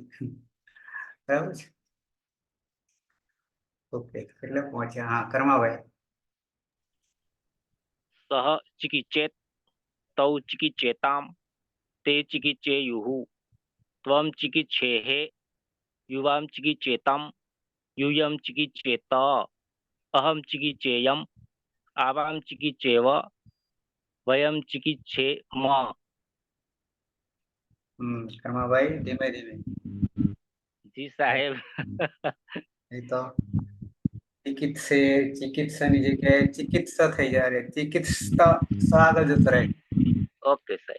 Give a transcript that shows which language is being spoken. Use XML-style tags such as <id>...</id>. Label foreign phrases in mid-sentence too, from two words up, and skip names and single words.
<gu>બરાબર છે. ઓકે, એટલે પહોંચ્યા. હા, કર્માભાઈ.</gu> <sa>સહ ચિકિચેત તૌ ચિકિચેતામ તે ચિકિચેયુઃ ત્વમ ચિકિચ્છેઃ યુવામ ચિકિચેતમ यूयम चिकिच्येत अहम चिकिच्येयम् आवाम चिकिच्येव वयम चिकिच्छेम।</sa> <gu>કર્માભાઈ ધીમે ધીમે. જી સાહેબ. એ તો ચિકિત્સાની જગ્યાએ ચિકિત્સા થઈ જાય, ચિકિત્સા આગળ જતો રહે. ઓકે સાહેબ.</gu>